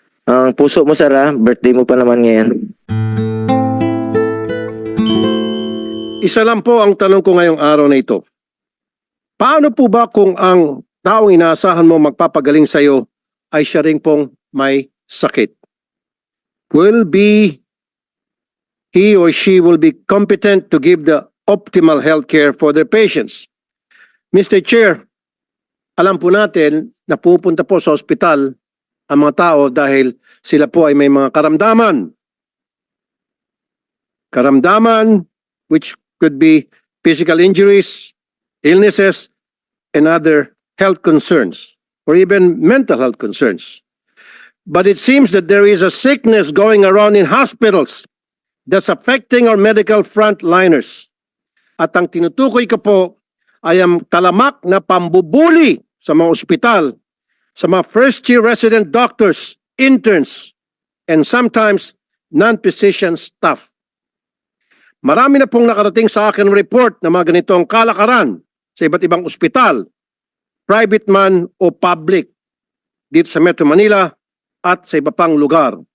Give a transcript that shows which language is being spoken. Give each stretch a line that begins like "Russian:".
Filipino: Ang puso mo, sir, ha? Birthday mo pa naman ngayon. Isa lang po ang tanong ko ngayong araw na ito. Paano po ba kung ang taong inaasahan mo magpapagaling sa iyo ay siya rin pong may sakit?
English: Will he or she will be competent to give the optimal health care for their patients? Mr.
Filipino: Chair, alam po natin na pupunta po sa ospital ang mga tao dahil sila po ay may mga karamdaman.
English: Karamdaman which could be physical injuries, illnesses, and other health concerns, or even mental health concerns. But it seems that there is a sickness going around in hospitals that's affecting our medical frontliners.
Filipino: At ang tinutukoy ko po ay ang talamak na pambubuli sa mga ospital, sa mga first-year resident doctors, interns, and sometimes non-physician staff. Marami na pong nakarating sa akin report na mga ganitong kalakaran sa iba't ibang ospital, private man o public, dito sa Metro Manila at sa iba pang lugar.